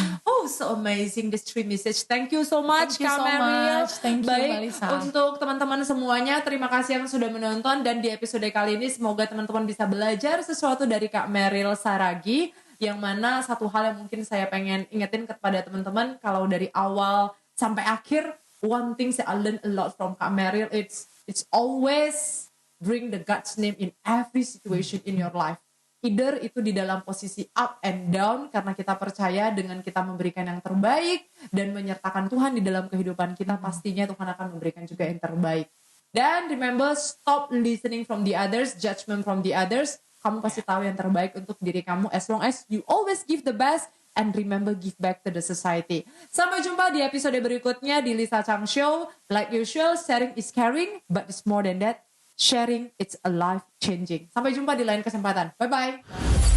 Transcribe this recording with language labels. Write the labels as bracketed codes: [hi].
[en] Oh, so amazing, this three message. Thank you so much, Kak Meryl. Thank you, [id] baik, Melissa. untuk teman-teman semuanya, terima kasih yang sudah menonton. Dan di episode kali ini semoga teman-teman bisa belajar sesuatu dari Kak Meryl Saragi. Yang mana satu hal yang mungkin saya pengen ingetin kepada teman-teman, kalau dari awal sampai akhir, [en] one thing I learned a lot from Kak Meryl, it's always bring the God's name in every situation in your life. [id] Either itu di dalam posisi [en] up and down, [id] karena kita percaya dengan kita memberikan yang terbaik dan menyertakan Tuhan di dalam kehidupan kita, pastinya Tuhan akan memberikan juga yang terbaik. [en] Dan remember, stop listening from the others, judgment from the others. [id] Kamu pasti tahu yang terbaik untuk diri kamu, [en] as long as you always give the best and remember give back to the society. [id] Sampai jumpa di episode berikutnya di Lisa Chang Show. [en] Like usual, sharing is caring, but it's more than that. Sharing, it's a life changing. [id] Sampai jumpa di lain kesempatan. [en] Bye-bye.